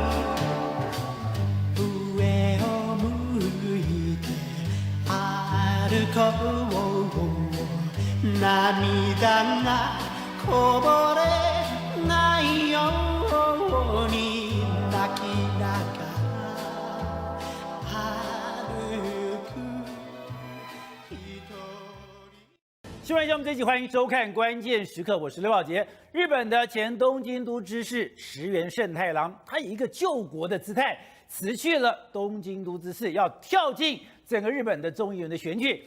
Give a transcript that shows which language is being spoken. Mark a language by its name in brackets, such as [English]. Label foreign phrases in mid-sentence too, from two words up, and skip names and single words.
[Japanese] 上を向いて歩こう涙がこぼれないように泣きながら歩く一人。 [Chinese] 新闻节目这一集，欢迎收看《关键时刻》，我是刘宝杰。日本的前东京都知事石原慎太郎，他以一个救国的姿态辞去了东京都知事，要跳进整个日本的众议员的选举。